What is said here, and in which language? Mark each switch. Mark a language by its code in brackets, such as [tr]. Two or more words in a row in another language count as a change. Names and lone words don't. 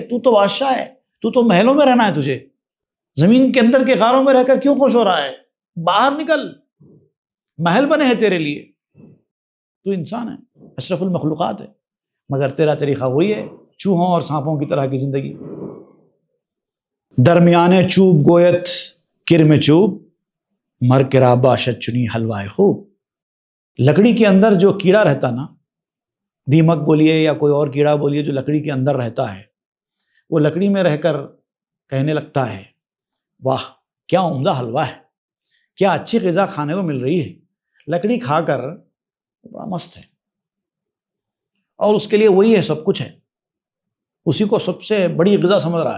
[ur] تو بادشاہ ہے، تو محلوں میں رہنا ہے. تجھے زمین کے اندر کے غاروں میں رہ کر کیوں خوش ہو رہا ہے؟ باہر نکل، محل بنے ہیں تیرے لیے. تو انسان ہے، اشرف المخلوقات ہے، مگر تیرا طریقہ وہی ہے، چوہوں اور سانپوں کی طرح کی زندگی. [fa] درمیانے چوب گویت کرم چوب، مر کرا باشد چنی حلوائے خوب. [ur] لکڑی کے اندر جو کیڑا رہتا نا، دیمک بولیے یا کوئی اور کیڑا بولیے، جو لکڑی کے اندر رہتا ہے، وہ لکڑی میں رہ کر کہنے لگتا ہے واہ کیا عمدہ حلوہ ہے، کیا اچھی غذا کھانے کو مل رہی ہے. لکڑی کھا کر بڑا مست ہے، اور اس کے لیے وہی ہے، سب کچھ ہے، اسی کو سب سے بڑی غذا سمجھ رہا ہے.